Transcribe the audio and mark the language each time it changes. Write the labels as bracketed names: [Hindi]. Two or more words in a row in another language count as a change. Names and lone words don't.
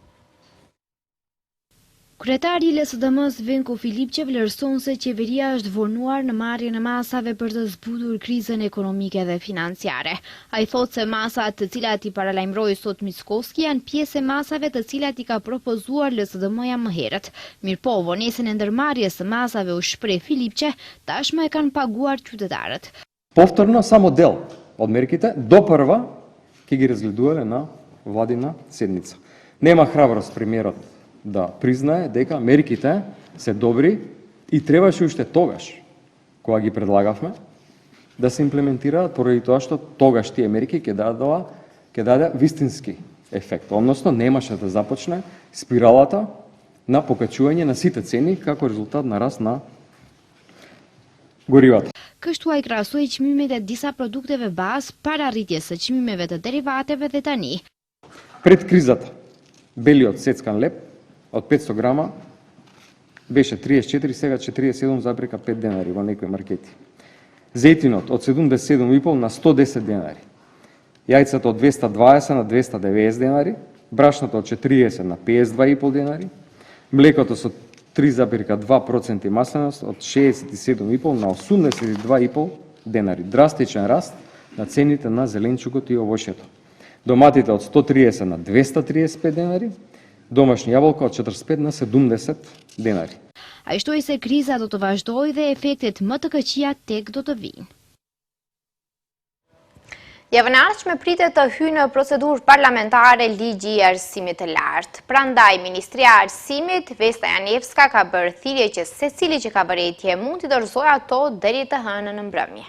[Albanian] Kryetari I LSDM-s Venko Filipçe vlerëson se qeveria është vonuar në marrjen e masave për të zbutur krizën ekonomike dhe financiare. Ai thotë se masat të cilat I paralajmëroi sot Mickoski janë pjesë e masave të cilat I ka propozuar LSDM-ja më herët. Mirëpo, vonesën e ndërmarrjes së masave u shpreh Filipçe, tashmë e kanë paguar qytetarët. [Macedonian] Повторно само дел од мерките до прва ќе ги разгледувале на владина седница. Нема храброст премиерот да признае дека мерките се добри и требаше уште тогаш, кога ги предлагавме, да се имплементираат поради тоа што тогаш тие мерки ќе даде вистински ефект, односно немаше да започне спиралата на покачување на сите цени како резултат на раст на горивата. [Albanian] Kështu ai krahasoi çmimet e disa produkteve bazë para rritjes së çmimeve të derivateve dhe tani. [Macedonian] Пред кризата белиот сецкан леп од 500 грама беше 34, сега 47,5 денари во некои маркети. Зејтинот од 77,5 на 110 денари. Јајцата од 220 на 290 денари, брашното од 40 на 52,5 денари, млекото со 3,2% масленост од 67,5 на 82,5 денари. Драстичен раст на цените на зеленчукот и овошјето. Доматите од 130 на 235 денари, домашни јаболка од 45 на 70 денари. [Albanian] Ai shtoi se kriza do të vazhdojë dhe efektet më të këqija tek do të vijnë. Javën e ardhshme pritet të hyjë në procedurë parlamentare ligji I arsimit të lartë. Prandaj Ministria e Arsimit Vesta Janevska ka bërë thirrje që secili që ka vërejtje mund t'i dorëzojë ato deri të hënën në mbrëmje.